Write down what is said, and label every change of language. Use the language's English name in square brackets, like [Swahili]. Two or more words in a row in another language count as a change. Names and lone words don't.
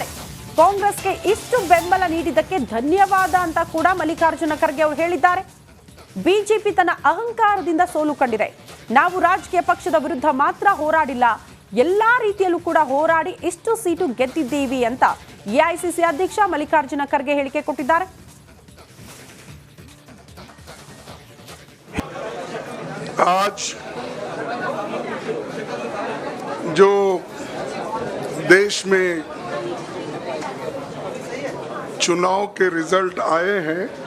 [Kannada] ಕಾಂಗ್ರೆಸ್ಗೆ ಇಷ್ಟು ಬೆಂಬಲ ನೀಡಿದ್ದಕ್ಕೆ ಧನ್ಯವಾದ ಅಂತ ಕೂಡ ಮಲ್ಲಿಕಾರ್ಜುನ ಖರ್ಗೆ ಅವರು ಹೇಳಿದ್ದಾರೆ. ಬಿಜೆಪಿ ತನ್ನ ಅಹಂಕಾರದಿಂದ ಸೋಲು ಕಂಡಿದೆ. ನಾವು ರಾಜಕೀಯ ಪಕ್ಷದ ವಿರುದ್ಧ ಮಾತ್ರ ಹೋರಾಡಿಲ್ಲ, ಎಲ್ಲಾ ರೀತಿಯಲ್ಲೂ ಕೂಡ ಹೋರಾಡಿ ಇಷ್ಟು ಸೀಟು ಗೆದ್ದಿದ್ದೀವಿ ಅಂತ ಎಐಸಿಸಿ ಅಧ್ಯಕ್ಷ ಮಲ್ಲಿಕಾರ್ಜುನ ಖರ್ಗೆ ಹೇಳಿಕೆ ಕೊಟ್ಟಿದ್ದಾರೆ. [Hindi] आज जो देश में चुनाव के रिजल्ट आए हैं,